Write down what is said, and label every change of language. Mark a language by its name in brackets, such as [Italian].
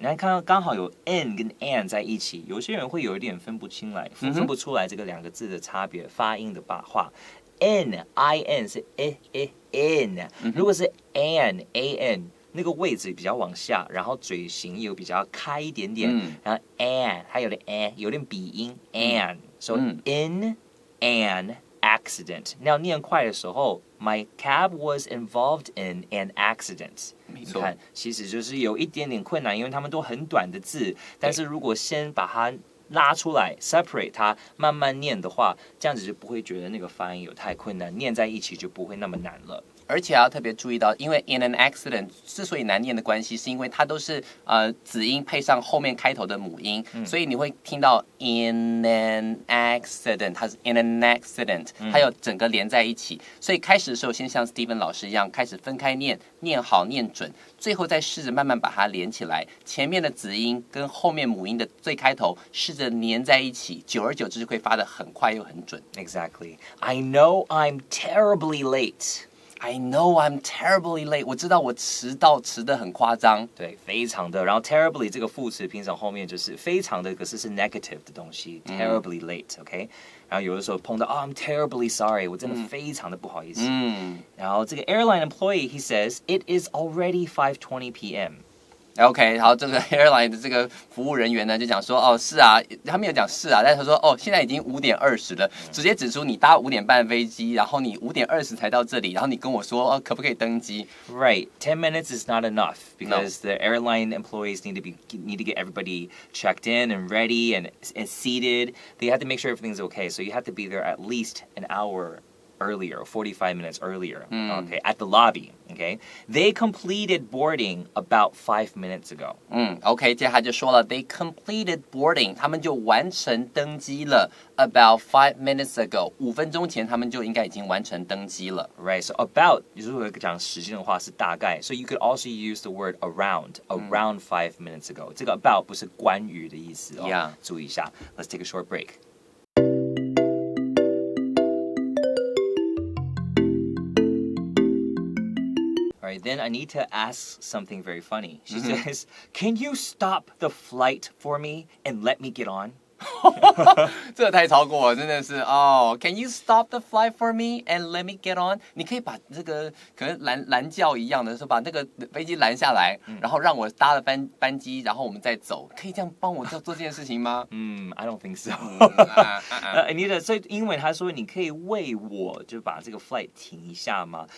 [Chinese] 那看到刚好有 in 跟 an 在一起，有些人会有一点分不出来这个两个字的差别，发音的话。 in是 in，如果是 an。那个位置比较往下，然后嘴型又比较开一点点，然后 an 还有点有点鼻音 an， [English] so in an accident。 [Chinese] 那要念快的时候 ， [English] My cab was involved in an accident。 [Chinese] 没错，你看，其实就是有一点点困难，因为他们都很短的字，但是如果先把它拉出来 separate 它，慢慢念的话，这样子就不会觉得那个发音有太困难，念在一起就不会那么难了。而且要特别注意到，因为 [English] in an accident [Chinese] 之所以难念的关系，是因为它都是子音配上后面开头的母音，所以你会听到 in an accident， 它是 in an accident， 它有整个连在一起。所以开始的时候，先像 Stephen 老师一样，开始分开念，念好念准，最后再试着慢慢把它连起来。前面的子音跟后面母音的最开头试着连在一起，久而久之会发得很快又很准。 [English] Exactly. I know I'm terribly late.I know I'm terribly late. [Chinese] 我知道我迟得很夸张。对，非常的。然后 terribly 这个副词平常后面就是非常的，可是negative 的东西。 terribly late，OK？然后有的时候碰到 [English] I'm terribly sorry， [Chinese] 我真的非常的不好意思。然后这个 [English] airline employee he says it is already 5:20 p.m.OK， [Chinese] 好，这个 airline 的这个服务人员呢，就讲说，哦，是啊，他没有讲是啊，但是他说，哦，现在已经5:20了，直接指出你搭5点半的飞机，然后你5:20才到这里，然后你跟我说，可不可以登机 [English] ？Right, 10 minutes is not enough because the airline employees need to get everybody checked in and ready and seated. They have to make sure everything's okay, so you have to be there at least an hour earlier, 45 minutes earlier, okay, at the lobby, okay? They completed boarding about 5 minutes ago. [Chinese] OK， 接下来就说了 ， [English] They completed boarding， [Chinese] 他们就完成登机了。 [English] About 5 minutes ago， [Chinese] 5分钟前他们就应该已经完成登机了。 [English] Right, so about [Chinese] 如果讲时间的话是大概 [English] ，so you could also use the word around 5 minutes ago. [Chinese] 这个 about 不是关于的意思哦， [English] Yeah. [Chinese] 注意一下。 [English] Let's take a short break. Alright, then I need to ask something very funny. She says, "Can you stop the flight for me and let me get on?" [Chinese] 这个太超过了，真的是哦。 [English] Can you stop the flight for me and let me get on？ [Chinese] 你可以把这个可能拦轿一样的，说把那个飞机拦下来，然后让我搭了班机，然后我们再走，可以这样帮我做这件事情吗 [English] I don't think so. [Chinese] Anita， 所以英文他说你可以为我就把这个 flight 停一下吗？